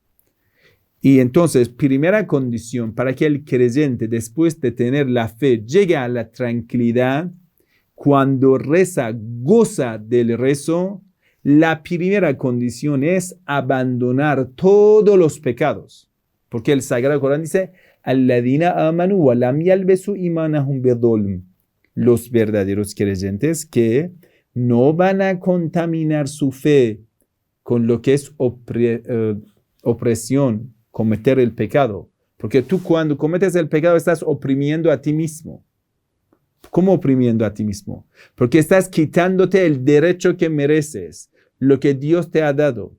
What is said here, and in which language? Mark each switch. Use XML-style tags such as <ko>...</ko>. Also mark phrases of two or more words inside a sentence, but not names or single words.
<es>Y entonces, primera condición para que el creyente, después de tener la fe, llegue a la tranquilidad, cuando reza, goza del rezo, la primera condición es abandonar todos los pecados. Porque el Sagrado Corán dice,</es> <ar>الذين آمنوا ولم يلبسوا إيمانهم بظلم.</ar> <es>Los verdaderos creyentes que no van a contaminar su fe con lo que es opresión, cometer el pecado. Porque tú cuando cometes el pecado estás oprimiendo a ti mismo. ¿Cómo oprimiendo a ti mismo? Porque estás quitándote el derecho que mereces, lo que Dios te ha dado.</es>